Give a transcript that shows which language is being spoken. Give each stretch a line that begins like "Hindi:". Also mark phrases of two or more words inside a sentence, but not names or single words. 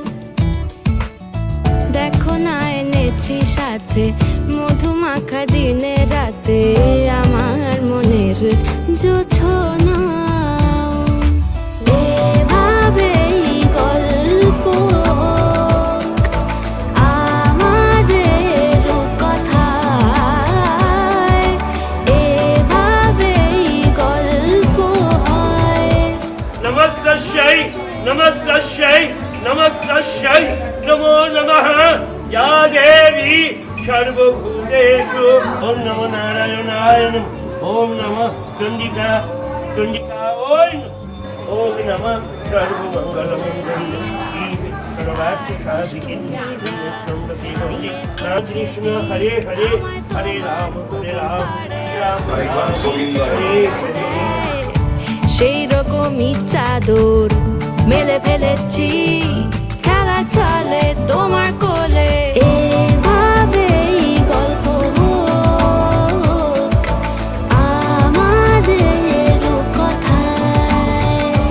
Bangla: দেখো না এনেছি সাথে মধুমাখা দিনে রাতে আমার মনের জোছনা এভাবেই গল্প হোক আমাদের রূপকথায় এভাবেই গল্প হয়
Sanskrit: नमस्तस्यै नमस्तस्यै नमस्तस्यै नमो नमः या देवी सर्वभूतेषु ॐ नमो नारायणाय ॐ नमः चण्डिका चण्डिका ॐ नमः सर्वमङ्गलमङ्गल्ये सर्वार्थसाधिके कृष्ण हरे हरे हरे राम राम हरे हरे
Bangla: সেই রকমই চাদর মেলে ফেলেছি খেলা চলে তোমার কোলে এভাবেই গল্প হোক আমাদের রূপকথায়